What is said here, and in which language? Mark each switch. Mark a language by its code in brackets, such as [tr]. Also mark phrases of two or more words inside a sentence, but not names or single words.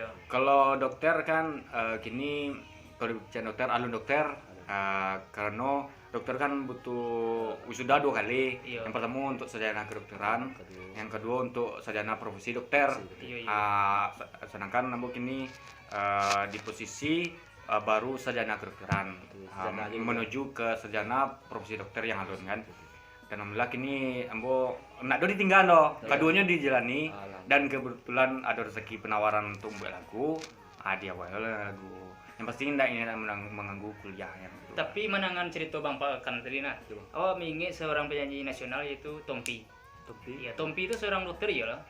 [id] Kalau dokter kan kini kalau bicara dokter, alun dokter karena dokter kan butuh wisuda 2 kali. Iya. Yang pertama untuk sarjana kedokteran, yang kedua untuk sarjana profesi dokter. Iya, iya. Sedangkan nambah kini di posisi baru sarjana kedokteran sarjana aja menuju ke sarjana profesi dokter yang alun kan. Dan alhamdulillah [min] kini ambo nak do ditinggal do, [id] keduanya dijalani dan kebetulan ada rezeki penawaran untuk buat lagu, dia buat lagu. Yang pasti tidak ini mengganggu kuliah yang itu. Tapi menangan cerita Bang Balkan tadi nak. Oh, mengingat seorang penyanyi nasional yaitu Tompi. Tapi Iya, Tompi itu seorang dokter ya lah.